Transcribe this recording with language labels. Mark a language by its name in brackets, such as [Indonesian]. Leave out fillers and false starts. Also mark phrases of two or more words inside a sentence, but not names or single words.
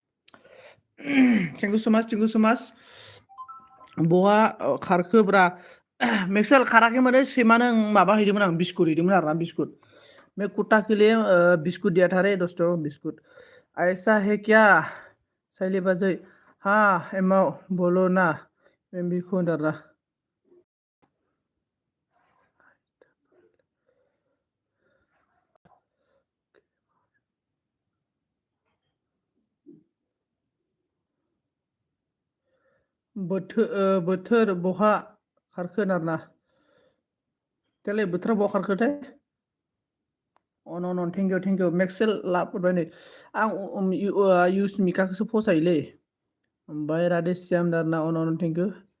[English] thank you so much [Bodo] बहा खारखोब्रा मेक्सेल खाराखै माने सैमानो माबा हैदोंमोन आं बिस्कुट हैदोंमोन आरोना बिस्कुट [Hindi] मैं कुत्ता के लिए बिस्कुट दिया था रे दोस्तों [Bodo] बिस्कुट [Hindi] ऐसा है क्या [Bodo] साइले बाजै हाँ एमाव [Hindi] बोलो ना मैं [Bodo] बिखौ होनदों बोथोर बहा खारखो आरोना देलाय बोथोरा बहा खारखोथाय अ न [English] thank you [Bodo] मेक्सेल लाबोबाय नै आं इउसमिकाखौसो फसायोलै ओमफ्राय राधेश्याम दारना अन [English] thank you